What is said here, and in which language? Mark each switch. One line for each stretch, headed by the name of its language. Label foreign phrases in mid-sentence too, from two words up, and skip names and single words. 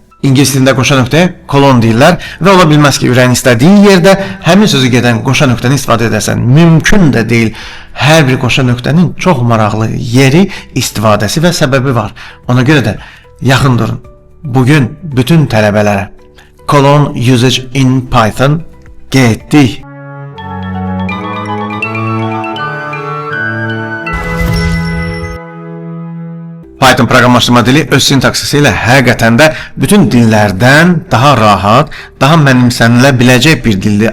Azerbaijani: İngilis dilində qoşa nöqtəyə kolon deyirlər və ola bilməz ki, ürəyin istədiyin yerdə həmin sözü gedən qoşa nöqtəni istifadə edəsən. Mümkün də deyil. Hər bir qoşa nöqtənin çox maraqlı yeri, istifadəsi və səbəbi var. Ona görə də yaxın durun. Bugün bütün tələbələrə
English: colon usage in Python
Azerbaijani: getdik. Python proqramlaşdırma dili öz sintaksisi ilə həqiqətən də bütün dillərdən daha rahat, daha mənimsənilə biləcək bir dildir.